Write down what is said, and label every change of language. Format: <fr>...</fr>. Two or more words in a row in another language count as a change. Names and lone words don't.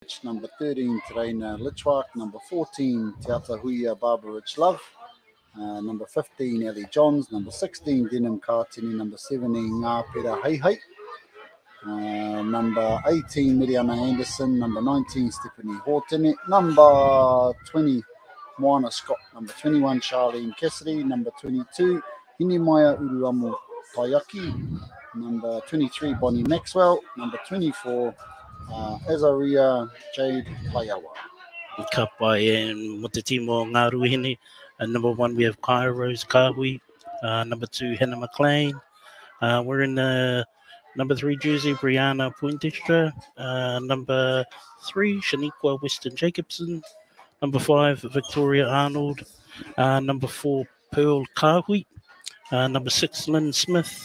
<en>Number 13, Terena Lichwak. Number 14, Te Atahuia Barbara Rich Love. Number 15, Ellie Johns. Number 16, Denim Kartini. Number 17, Ngā Pera Heihei. Number 18, Miriana Anderson. Number 19, Stephanie Hortene. Number 20, Moana Scott. Number 21, Charlene Cassidy. Number 22, Hinimaya Uruamu Taiyaki. Number 23, Bonnie Maxwell. Number 24, Azaria Jade Paiawa.</en> <mi>Ka pai mo te timo Ngā Ruahine.</mi> <en>Number 1, we have Kairos Kahui. Number 2, Hannah McLean. We're in the number 3 jersey, Brianna Poindexter. Number 3, Shaniqua Weston Jacobson. Number 5, Victoria Arnold. Number 4, Pearl Kahui. Number 6, Lynn Smith.</en>